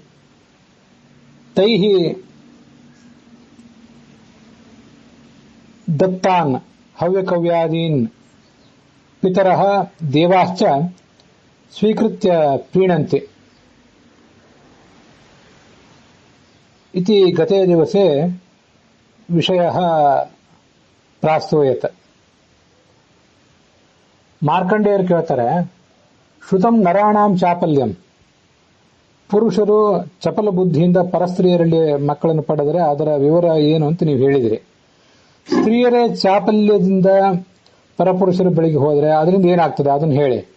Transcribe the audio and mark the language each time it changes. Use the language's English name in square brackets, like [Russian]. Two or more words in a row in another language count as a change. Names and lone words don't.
[Sanskrit] तैः दत्तान् हव्यकव्यादीन् पितरः देवाश्च स्वीकृत्य प्रीणन्ति इति गते दिवसे विषयः प्रास्तूयत [Kannada] ಮಾರ್ಕಂಡೇಯರು ಕೇಳ್ತಾರೆ, [Sanskrit] ಶ್ರುತಂ ನರಾಣಾಂ ಚಾಪಲ್ಯಂ, [Kannada] ಪುರುಷರು ಚಪಲ ಬುದ್ಧಿಯಿಂದ ಪರಸ್ತ್ರೀಯರಲ್ಲಿ ಮಕ್ಕಳನ್ನು ಪಡೆದರೆ ಅದರ ವಿವರ ಏನು ಅಂತ ನೀವು ಹೇಳಿದಿರಿ. ಸ್ತ್ರೀಯರೇ ಚಾಪಲ್ಯದಿಂದ ಪರಪುರುಷರ ಬಳಿಗೆ ಹೋದರೆ ಅದರಿಂದ ಏನಾಗ್ತದೆ ಅದನ್ನು ಹೇಳಿ.